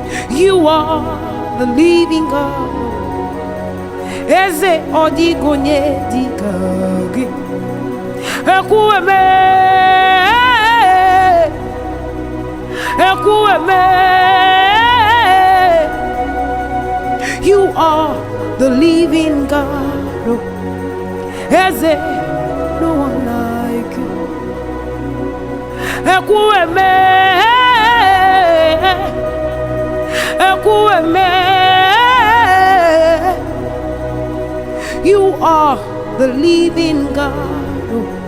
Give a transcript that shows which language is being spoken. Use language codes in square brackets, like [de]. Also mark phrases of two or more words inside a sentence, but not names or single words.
[en] You are the living God. [ig] Eze, ọ dịghị onye dị ka gị. Ekwueme. Ekwueme. [en] You are the living God. Oh, Eze, no one like you. [ig] Ekwueme. Ekwueme. [en] You are the living God. Oh,